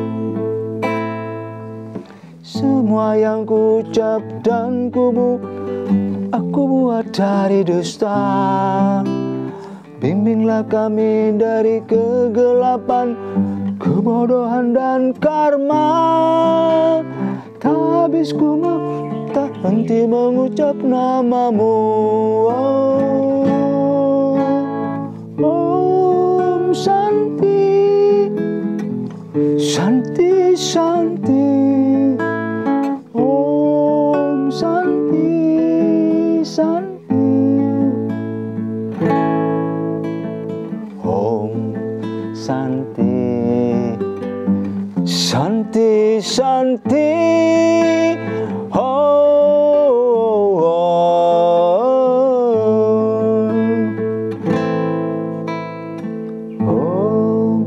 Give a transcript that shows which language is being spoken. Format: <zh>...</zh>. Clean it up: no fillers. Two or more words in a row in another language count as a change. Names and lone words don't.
<id>Semua yang ku ucap dan aku buat dari dusta. Bimbinglah kami dari kegelapan, kebodohan dan karma. Tak habis ku tak henti mengucap nama-Mu.</id> <sa>Om Santi, Santi, Santi, Om Santi, Santi, Om Santi, Santi, Santi, oh, oh, oh.</sa>